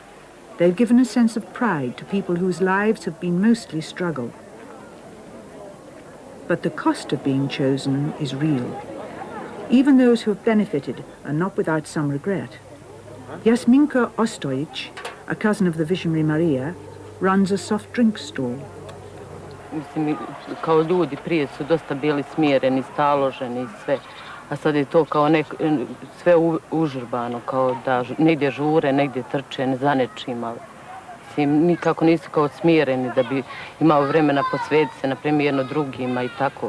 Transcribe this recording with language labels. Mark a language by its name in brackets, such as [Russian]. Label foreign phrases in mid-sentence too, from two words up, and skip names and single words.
[English] They've given a sense of pride to people whose lives have been mostly struggle. But the cost of being chosen is real. Even those who have benefited are not without some regret. Jasminka Ostojic, a cousin of the Visionary Maria, runs a soft drink stall. [Croatian] Mislim, kao ljudi prije su dosta bili smjereni, staloženi i sve. A sad je to kao sve užurbano, kao da negdje žure, negdje trče, ne za nečim, ali nikako nisu kao smjereni da bi imao vremena posvetiti se, na primjer, jedno drugima i tako.